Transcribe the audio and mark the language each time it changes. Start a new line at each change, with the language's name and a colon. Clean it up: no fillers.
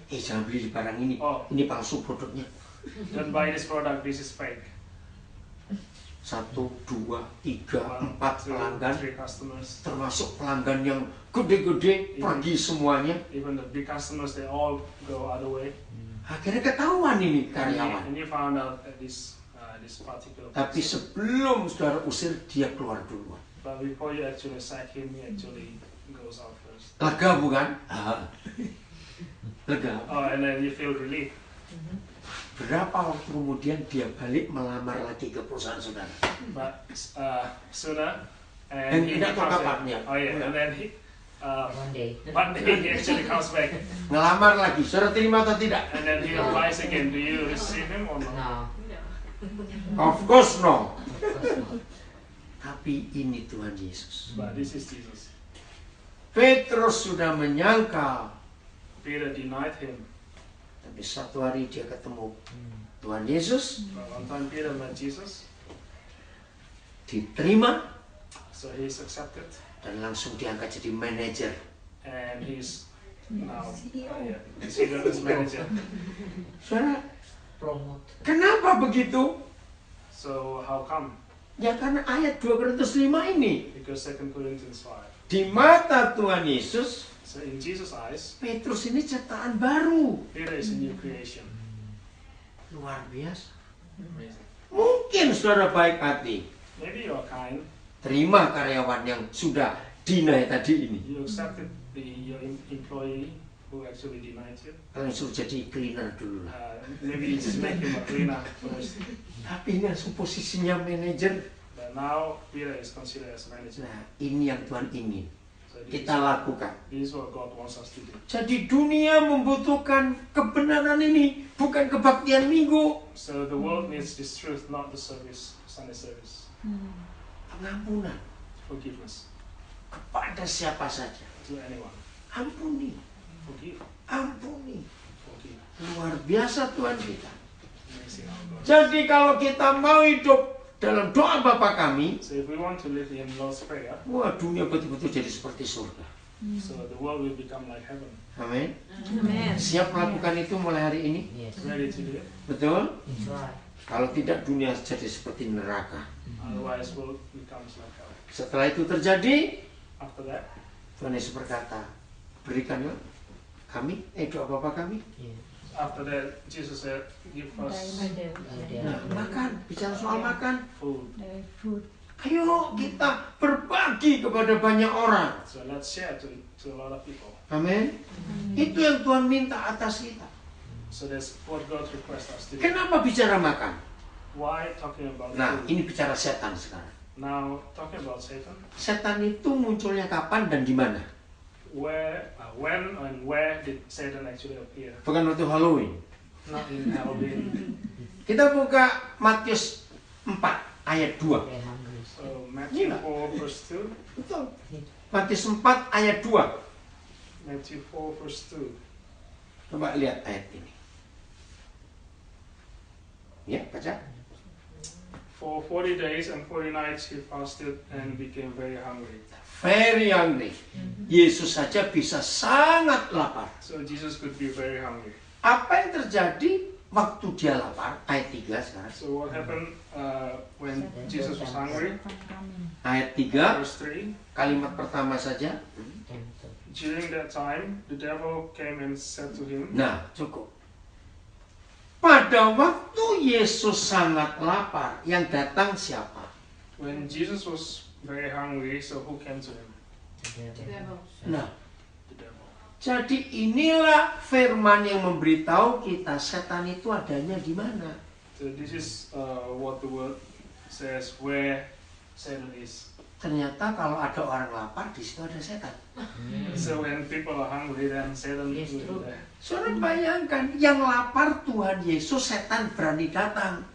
Indonesian: jangan beli barang ini, Oh. ini palsu produknya.
English: don't buy this product, this is fake. 1, 2, 3, 4 1, 2,
Indonesian: pelanggan,
English: 3 customers.
Indonesian: termasuk pelanggan yang gede-gede pergi semuanya.
English: Even the big customers, they all go other way.
Indonesian: Akhirnya ketahuan ini karyawan.
English: And you found out that this particular
Indonesian: Tapi
English: person.
Indonesian: sebelum saudara usir, dia keluar duluan.
English: But before you actually sack him, he actually goes out first.
Indonesian: Lega bukan? Lega.
English: Oh, and then you feel relief.
Indonesian: Berapa waktu kemudian dia balik melamar lagi ke perusahaan saudara?
English: But sooner,
Indonesian: Dan
English: and he
Indonesian: tidak tahu
English: comes
Indonesian: kapannya.
English: back. Oh yeah, and then One day. he actually comes back,
Indonesian: Ngelamar lagi, saudara terima atau tidak?
English: and then he applies again. Do you receive him or not? No. Of course no. Of course not.
Indonesian: Tapi ini Tuhan Yesus.
English: But this is Jesus.
Indonesian: Petrus sudah menyangkal,
English: Peter denied him.
Indonesian: tapi satu hari dia ketemu Tuhan Yesus,
English: But one time Peter met Jesus,
Indonesian: diterima
English: so he's accepted,
Indonesian: dan langsung diangkat jadi manajer.
English: and he's now considered as manager.
Indonesian: Saudara,
English: Promote.
Indonesian: kenapa begitu?
English: So how come?
Indonesian: Ya karena ayat 2 Korintus 5 ini.
English: Because 2 Corinthians 5.
Indonesian: Di mata Tuhan Yesus,
English: So in Jesus' eyes,
Indonesian: Petrus ini ciptaan baru.
English: Peter is a new creation.
Indonesian: Luar biasa.
English: Amazing.
Indonesian: Mungkin saudara baik hati,
English: Maybe you're kind.
Indonesian: terima karyawan yang sudah deny tadi ini.
English: You accepted your employee who actually denied you.
Indonesian: Kalian suruh jadi cleaner dulu lah.
English: Maybe you just make him a cleaner first.
Indonesian: Tapi ini langsung posisinya manajer.
English: But now Peter is considered as manager.
Indonesian: Nah, ini yang Tuhan ingin
English: So
Indonesian: kita lakukan.
English: this is what God wants us to do.
Indonesian: Jadi dunia membutuhkan kebenaran ini, bukan kebaktian minggu.
English: So the world needs this truth, not the service, Sunday service.
Indonesian: Pengampunan
English: Forgiveness
Indonesian: kepada siapa saja.
English: to anyone.
Indonesian: Ampuni,
English: Forgive.
Indonesian: ampuni.
English: Forgive.
Indonesian: Luar biasa Tuhan kita.
English: Amazing how God.
Indonesian: Jadi kalau kita mau hidup dalam doa Bapa kami,
English: So if we want to live in Lord's Prayer,
Indonesian: wah dunia betul-betul jadi seperti surga.
English: so the world will become like heaven.
Indonesian: Amin.
English: Amen.
Indonesian: Siap melakukan itu mulai hari ini?
English: Yes. Ready to do it?
Indonesian: Betul?
English: That's right.
Indonesian: Kalau tidak dunia jadi seperti neraka.
English: Otherwise, world becomes like hell.
Indonesian: Setelah itu terjadi,
English: After that,
Indonesian: Tuhan Yesus berkata, berikanlah kami, doa Bapa kami.
English: Yeah. after that, Jesus said, "Give us
Indonesian: Nah, makan, bicara soal makan.
English: food." Food.
Indonesian: Ayo kita berbagi kepada banyak orang.
English: So let's share to a lot of people.
Indonesian: Amin. Itu yang Tuhan minta atas kita.
English: So that's what God requests us to do.
Indonesian: Kenapa bicara makan?
English: Why talking about
Indonesian: Nah,
English: food?
Indonesian: ini bicara setan sekarang.
English: Now talking about Satan.
Indonesian: Setan itu munculnya kapan dan di mana?
English: When and where did Satan actually appear?
Indonesian: Bukan waktu Halloween.
English: Not in Halloween.
Indonesian: Kita buka Matius 4 ayat 2.
English: Very hungry. So Matthew
Indonesian: Gila.
English: 4 verse 2.
Indonesian: Betul. Matius 4 ayat 2.
English: Matthew 4 verse 2.
Indonesian: Coba lihat ayat ini. Ya, baca.
English: For 40 days and 40 nights he fasted and became very hungry. very hungry.
Indonesian: Yesus saja bisa sangat lapar.
English: So Jesus could be very hungry.
Indonesian: Apa yang terjadi waktu dia lapar? Ayat 3 sekarang.
English: So what happened when Jesus was hungry?
Indonesian: Ayat 3,
English: Verse 3.
Indonesian: kalimat pertama saja.
English: During that time, the devil came and said to him,
Indonesian: Nah, cukup. Pada waktu Yesus sangat lapar, yang datang siapa?
English: when Jesus was very hungry, so who came to him?
Indonesian: Nah,
English: The devil.
Indonesian: jadi inilah firman yang memberitahu kita setan itu adanya di mana.
English: So this is what the word says where Satan is.
Indonesian: Ternyata kalau ada orang lapar, di situ ada setan.
English: So when people are hungry, then Satan Yes, will true. be there.
Indonesian: Saudara bayangkan, yang lapar Tuhan Yesus, setan berani datang.